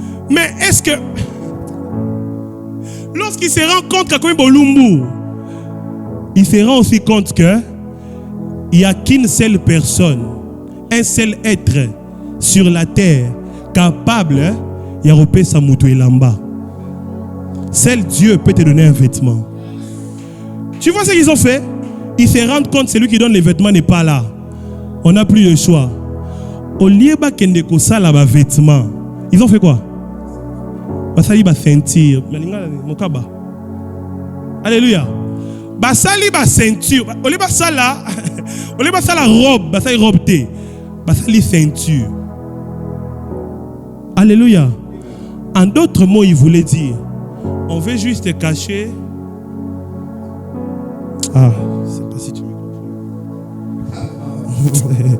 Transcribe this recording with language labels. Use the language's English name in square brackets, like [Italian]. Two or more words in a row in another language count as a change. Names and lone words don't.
[French] Mais est-ce que Lorsqu'il se rend compte qu'il il se rend aussi compte qu'il n'y a qu'une seule personne, un seul être sur la terre capable de repérer sa moto et l'amba. Seul Dieu peut te donner un vêtement. Tu vois ce qu'ils ont fait? Ils se rendent compte que celui qui donne les vêtements n'est pas là. On n'a plus le choix. Au lieu de ça là vêtements, ils ont fait quoi? [Lingala] Basali ba ceinture. Alléluia. Basali ba ceinture. [French] Au lieu de ça là, au lieu de ça la robe, [Lingala] basali robe té. Basali ceinture. Alléluia. [French] En d'autres mots, il voulait dire, on veut juste te cacher. Ah, je ne sais pas si tu me comprends.